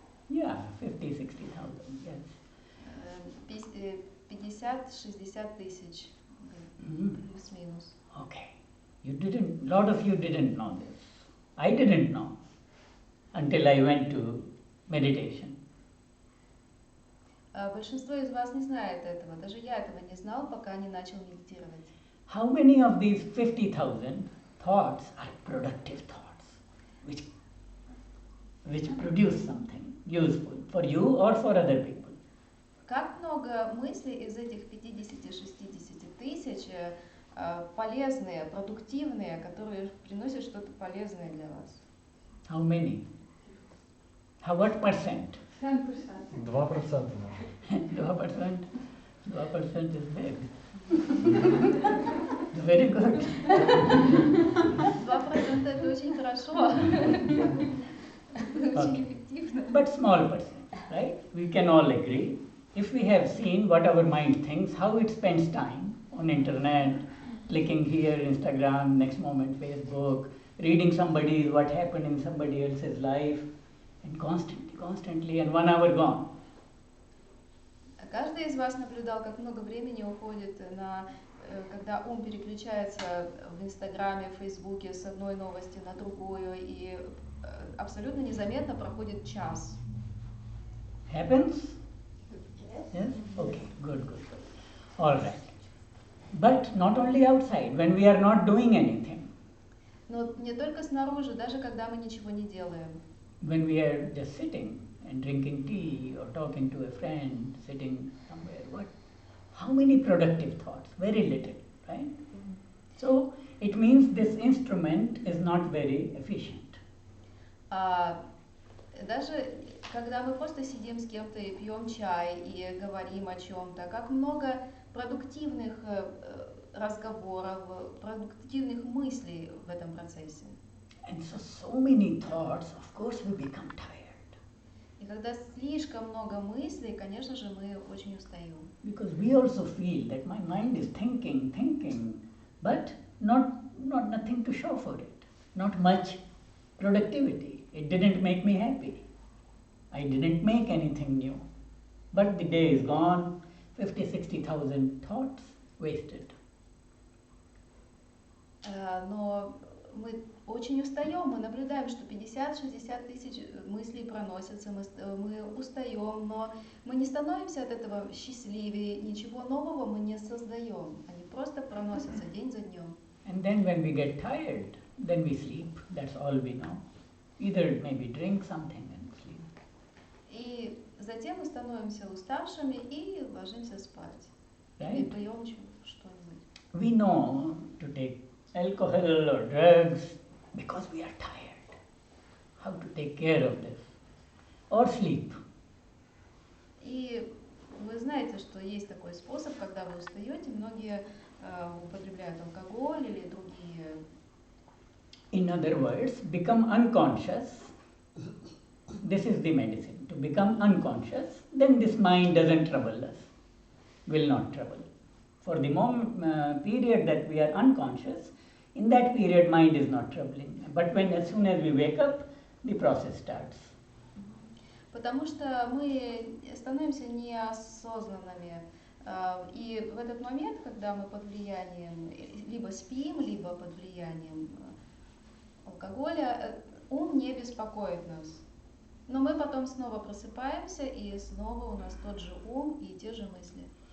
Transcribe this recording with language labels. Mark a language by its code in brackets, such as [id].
[en] Yeah, 50, 60,000, yes. [ru] 50-60 тысяч, Mhm. плюс-минус. [en] Okay. Lot of you didn't know this. I didn't know until I went to meditation. [ru] Большинство из вас не знает этого. Даже я этого не знал, пока не начал медитировать. [en] How many of these 50,000 thoughts are productive thoughts, which produce something useful for you or for other people? [ru] Как много мыслей из этих 50-60 тысяч полезные, продуктивные, которые приносят что-то полезное для вас? [en] How many? What percent? 10%. [ru] 2% может. [en] 2%? 2% is big. Very good. [ru] 2% это очень хорошо. Очень эффективно. [en] But small percent, right? We can all agree. If we have seen what our mind thinks, how it spends time on internet, clicking here, Instagram, next moment Facebook, reading what happened in somebody else's life, and constantly, and 1 hour gone. [ru] Каждый из вас наблюдал, как много времени уходит когда ум переключается в Инстаграме, в Фейсбуке с одной новости на другую, и абсолютно незаметно проходит час. [en] Happens? Yes? Okay, good. All right. But not only outside, when we are not doing anything. [ru] Но не только снаружи, даже когда мы ничего не делаем. [en] When we are just sitting and drinking tea or talking to a friend, sitting somewhere, how many productive thoughts? Very little, right? So it means this instrument is not very efficient. [ru] Даже когда мы просто сидим с кем-то и пьем чай и говорим о чем-то, как много продуктивных разговоров, продуктивных мыслей в этом процессе. [en] And so many thoughts, of course we become tired. [ru] И когда слишком много мыслей, конечно же, мы очень устаем. [en] Because we also feel that my mind is thinking, but nothing to show for it. Not much productivity. It didn't make me happy. I didn't make anything new. But the day is gone, 50-60,000 thoughts wasted. [ru] Но мы очень устаем, мы наблюдаем, что 50-60 тысяч мыслей проносятся, мы устаем, но мы не становимся от этого счастливее, ничего нового мы не создаем, они просто проносятся день за днем. [en] And then when we get tired, then we sleep, that's all we know. Either maybe drink something and sleep. [ru] И затем мы становимся уставшими и ложимся спать. [en] Right? [ru] И пьем что-нибудь. [en] We know to take alcohol or drugs because we are tired. How to take care of this? Or sleep. [ru] И вы знаете, что есть такой способ, когда вы устаете, многие употребляют алкоголь или другие. [en] In other words, become unconscious. This is the medicine, to become unconscious, then this mind doesn't trouble us, will not trouble. For the period that we are unconscious, in that period mind is not troubling. But when as soon as we wake up, the process starts. [ru] Потому что мы становимся неосознанными. И в этот момент, когда мы под влиянием либо спим, либо под влиянием алкоголя, ум не беспокоит нас. Но мы потом снова просыпаемся, и снова у нас тот же ум и те же мысли.